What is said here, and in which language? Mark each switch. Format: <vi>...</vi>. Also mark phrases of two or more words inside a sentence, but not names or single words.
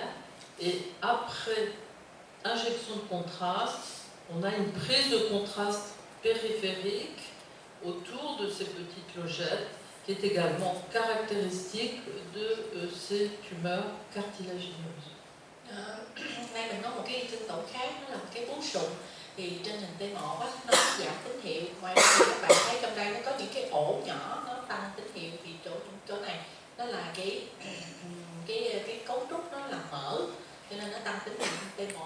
<fr>Et après injection de contraste, on a une prise de contraste périphérique autour de ces petites logettes qui est également caractéristique de ces tumeurs cartilagineuses.</fr> <vi>Đây mình có một cái thương tổn khác, nó là một cái bướu sụn, thì trên hình T1 nó giảm tín hiệu. Ngoài ra thì các bạn thấy trong đây nó có những cái ổ nhỏ, nó tăng tín hiệu, thì chỗ này nó là cái cấu trúc nó là mỡ, cho nên nó tăng tín hiệu trên T1.</vi>